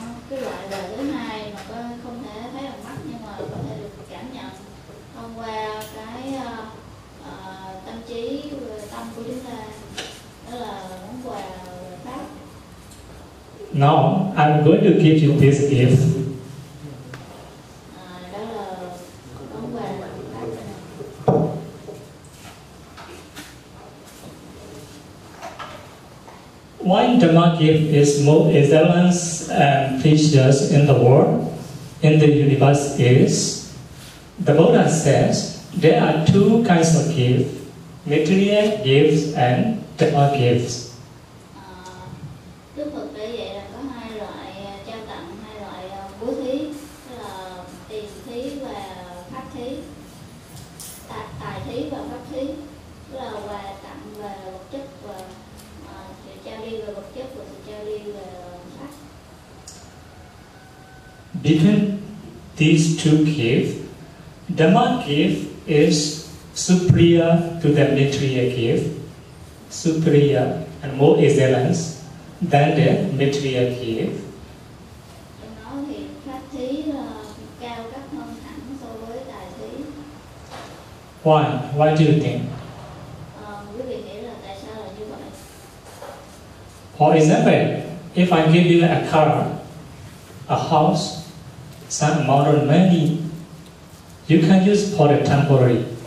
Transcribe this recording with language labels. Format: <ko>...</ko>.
<vi>Cái loại đời thứ hai mà không thể thấy bằng mắt nhưng mà có thể được cảm nhận thông qua cái tâm trí, tâm của chúng ta, đó là món quà về Pháp.</vi> <en>Now I'm going to give you this gift.</en> <vi>Đó là món quà về Pháp.</vi> <en>Why Dhamma gift is more excellent and precious in the world, in the universe is, the Buddha says, there are two kinds of gifts, material gifts and Dhamma gifts.</en> <vi>Đức Phật để dạy là có hai loại trao tặng, hai loại bố thí, đó là tiền thí và pháp thí, tài thí và pháp thí, đó là quà tặng về vật chất và sự trao đi về vật chất và sự trao đi về pháp.</vi> <en>Between these two gifts, Dhamma gift is superior to the material gift, superior and more excellent than the material gift.</en> <vi>Trong đó thì pháp thí cao cấp hơn hẳn so với tài thí.</vi> <en>Why? Why do you think?</en> <vi>Quý vị nghĩ là tại sao là như vậy?</vi> <en>For example, if I give you a car, a house, some amount of money, you can use for the temporary.</en>